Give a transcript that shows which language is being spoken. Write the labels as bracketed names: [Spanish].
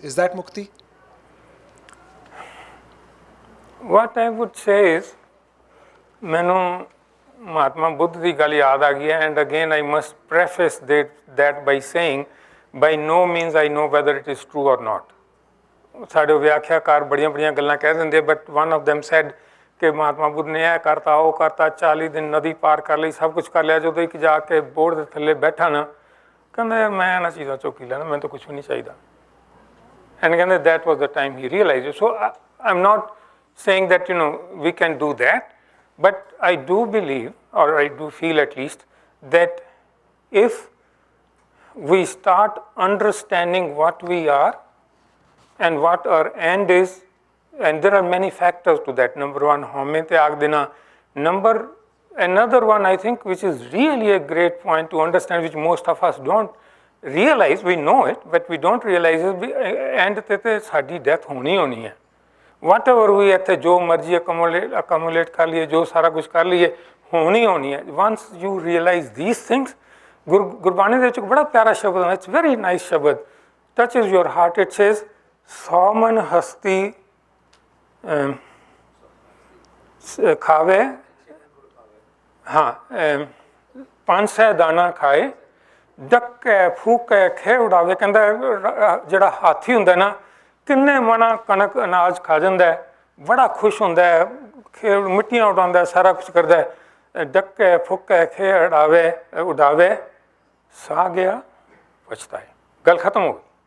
[English] Is that mukti? What I would say is, [Punjabi] ਮੈਨੂੰ ਮਹਾਤਮਾ ਬੁੱਧ ਦੀ ਗੱਲ ਯਾਦ ਆ ਗਈ ਹੈ, [English] and again I must preface that by saying, by no means I know whether it is true or not. [Punjabi] ਸਾਡੇ ਵਿਆਖਿਆਕਾਰ ਬੜੀਆਂ ਗੱਲਾਂ ਕਹਿ ਦਿੰਦੇ, [English] but one of them said [Punjabi] ਕਿ ਮਹਾਤਮਾ ਬੁੱਧ ਨੇ ਇਹ ਕਰਤਾ, ਉਹ ਕਰਤਾ, 40 ਦਿਨ ਨਦੀ ਪਾਰ ਕਰ ਲਈ, ਸਭ ਕੁਝ ਕਰ ਲਿਆ, ਜਦੋਂ ਇੱਕ ਜਾ ਕੇ ਬੋਰਡ ਦੇ ਥੱਲੇ ਬੈਠਾ ਨਾ, ਕਹਿੰਦਾ ਮੈਂ ਇਹਨਾਂ ਚੀਜ਼ਾਂ ਚੋਂ ਕੀ ਲੈਣਾ, ਮੈਨੂੰ ਤਾਂ ਕੁਝ ਵੀ ਨਹੀਂ ਚਾਹੀਦਾ. [English] And [Punjabi] ਕਹਿੰਦੇ [English] that was the time he realized it. So I'm not saying that we can do that, but I do believe, or I do feel at least, that if we start understanding what we are and what our end is, and there are many factors to that. Number one, home [Punjabi] त्याग देना. [English] Another one I think which is really a great point to understand, which most of us don't realize. We know it, but we don't realize it. [Punjabi] And ते साडी death होनी है. [English] Whatever we [Punjabi] ਇੱਥੇ ਜੋ ਮਰਜ਼ੀ accumulate ਕਰ ਲਈਏ, ਜੋ ਸਾਰਾ ਕੁਝ ਕਰ ਲਈਏ, ਹੋਣੀ ਹੈ. [English] Once you realize these things, [Punjabi] Gurbani ਦੇ ਵਿੱਚ ਇੱਕ ਬੜਾ ਪਿਆਰਾ ਸ਼ਬਦ ਹੈ, [English] it's very nice ਸ਼ਬਦ, touches your heart. It says, [Punjabi] ਸੌਮਨ ਹਸਤੀ ਖਾਵੇ, ਹਾਂ, 500 ਦਾਣਾ ਖਾਏ, ਡੱਕੇ ਫੂਕੇ ਖੇ ਉਡਾਵੇ. ਕਹਿੰਦਾ ਜਿਹੜਾ ਹਾਥੀ ਹੁੰਦਾ ਨਾ, ਕਿੰਨੇ ਮਣਾ ਕਣਕ ਅਨਾਜ ਖਾ ਜਾਂਦਾ, ਬੜਾ ਖੁਸ਼ ਹੁੰਦਾ, ਮਿੱਟੀਆਂ ਉਡਾਉਂਦਾ, ਸਾਰਾ ਕੁਝ ਕਰਦਾ, ਡੱਕੇ ਫੁੱਕੇ ਖੇ ਉਡਾਵੇ, ਸਾ ਗਿਆ ਪਛਤਾਏ. ਗੱਲ ਖਤਮ ਹੋ ਗਈ.